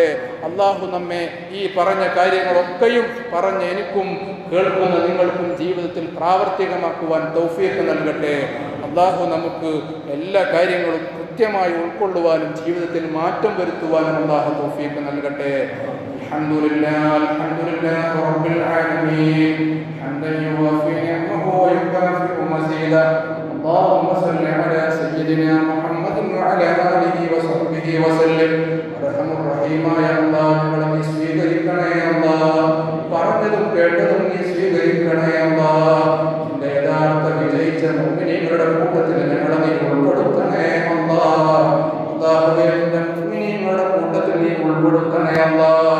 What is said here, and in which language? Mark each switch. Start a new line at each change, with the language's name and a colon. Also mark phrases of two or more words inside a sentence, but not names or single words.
Malayalam: അല്ലാഹു നമ്മെ ഈ പറഞ്ഞ കാര്യങ്ങളൊക്കെയും പറഞ്ഞ എനിക്കും കേൾക്കുന്ന നിങ്ങൾക്കും ജീവിതത്തിൽ പ്രാവർത്തികമാക്കുവാൻ തൗഫീഖ് നൽകട്ടെ. അല്ലാഹു നമുക്ക് എല്ലാ കാര്യങ്ങളും കൃത്യമായി ഉൾക്കൊള്ളുവാനും ജീവിതത്തിൽ മാറ്റം വരുത്തുവാനും അല്ലാഹു തൗഫീഖ് നൽകട്ടെ.
Arabic: الحمد لله رب العالمين حمدا يوافي نعمه ويكافئ مزيده. اللهم صل على سيدنا محمد وعلى آله وصحبه وسلم.
Malayalam: അർഹമർ റഹീമായ അല്ലാഹ്, ഞങ്ങളെ സ്വീകരിക്കണേ അല്ലാഹ്. പറഞ്ഞതും കേട്ടതും നീ സ്വീകരിക്കണേ അല്ലാഹ്. നിന്റെ യഥാർത്ഥ വിജയിച്ച മുഅ്മിനീങ്ങളുടെ കൂട്ടത്തിൽ ഞങ്ങളെ നീ ഉൾപ്പെടുത്തണേ അല്ലാഹ്. അല്ലാഹുവേ, നിന്റെ മുഅ്മിനീങ്ങളുടെ കൂട്ടത്തിൽ നീ ഉൾപ്പെടുത്തണേ അല്ലാഹ്.